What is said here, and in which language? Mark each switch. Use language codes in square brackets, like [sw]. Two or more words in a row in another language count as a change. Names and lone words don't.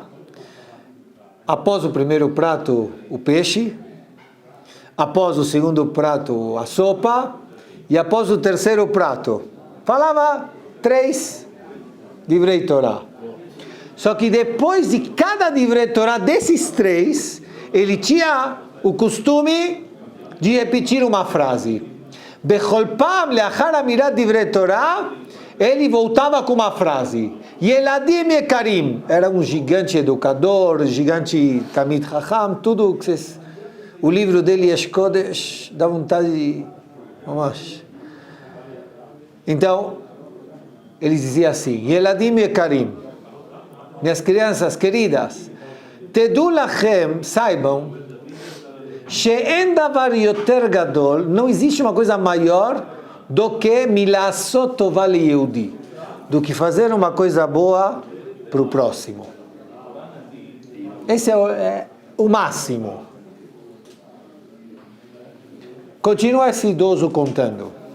[pt] Após o primeiro prato, o peixe, após o segundo prato, a sopa, e após o terceiro prato, falava 3 [he] דברי תורה. [pt] Só que depois de cada [he] דברי תורה, [pt] desses 3, ele tinha o costume de repetir uma frase. [he] בכל פעם לאחר אמירת דברי תורה, [pt] ele voltava com uma frase. [he] ילדים יקרים, [pt] era um gigante educador, gigante [he] תלמיד חכם, [pt] tudo que vocês... O livro dele, Yesh Kodesh, dá vontade de... Vamos. Então, ele dizia assim: [he] ילדים יקרים, [pt] minhas crianças queridas, [he] תדעו לכם, [pt] saibam, [he] שאין דבר יותר גדול, [pt] não existe uma coisa maior do que [he] מלעשות טובה ליהודי, [pt] do que fazer uma coisa boa para o próximo. Esse é o máximo. Continua esse idoso contando.